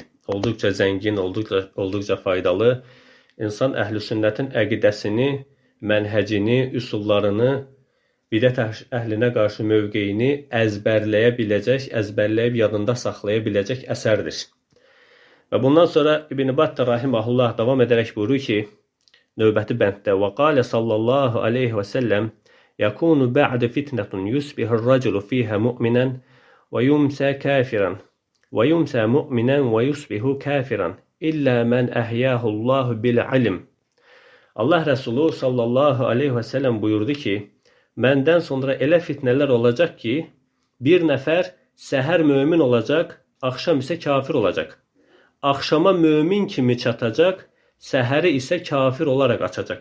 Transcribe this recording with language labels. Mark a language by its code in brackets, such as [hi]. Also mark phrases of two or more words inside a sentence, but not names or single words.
[az] Olduqca zəngin, olduqca faydalı. İnsan Əhl-i Sünnətin əqidəsini, mənhəcini, üsullarını, bidət əhlinə qarşı mövqeyini əzbərləyə biləcək, əzbərləyib yadında saxlaya biləcək əsərdir. Və bundan sonra İbn Battah rahimahullah davam edərək buyurur ki, növbəti bənddə [ar] وَقَالَ صلى الله عليه وسلم يَكُونُ بَعْدَ فِتْنَةٌ يُسْبِهُ الرَّجُلُ فِيهَا مُؤْمِنًا وَيُمْسَى كَافِرًا وَيُمْسَى مُؤْمِنًا وَيُصْبِهُ كَافِرًا إِلَّا مَنْ أَحْيَاهُ اللّٰهُ بِالْعِلْمِ. [az] Allah Resulü [ar] صلى الله عليه وسلم [az] buyurdu ki, məndən sonra elə fitnələr olacaq ki, bir nəfər səhər mömin olacaq, axşam isə kafir olacaq. Axşama mömin kimi çatacaq, səhəri isə kafir olaraq açacaq.